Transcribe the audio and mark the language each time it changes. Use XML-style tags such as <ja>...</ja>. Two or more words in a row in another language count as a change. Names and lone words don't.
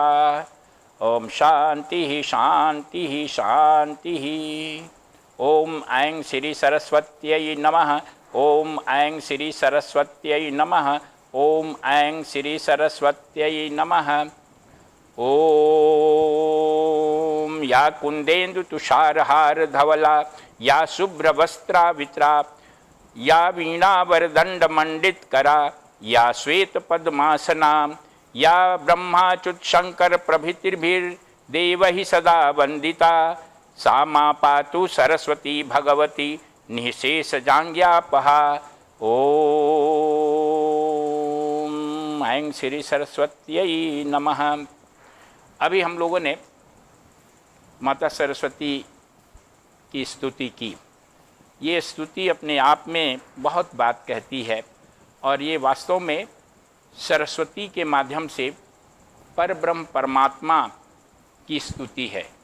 <sa>ओम शांति शांति शांति। ओम ऐं श्री सरस्वत्यै नमः। ओम ऐं श्री सरस्वत्यै नमः। ओम ऐं श्री सरस्वत्यै नमः। ओम या कुंदेन्दु तुषारहार धवला या शुभ्रवस्त्रावित्रा या वीणावरदंड मंडित करा या श्वेत पद्मासना या ब्रह्माच्युत शंकर प्रभृतिर्भिर्देवैः सदा वंदिता सा मा पातु सरस्वती भगवती निःशेष जांग्यापहा। ओम ऐं श्री सरस्वत्यै नमः।</sa> <hi>अभी हम लोगों ने माता सरस्वती की स्तुति की। ये स्तुति अपने आप में बहुत बात कहती है, और ये वास्तव में सरस्वती के माध्यम से परब्रह्म परमात्मा की स्तुति है।</hi>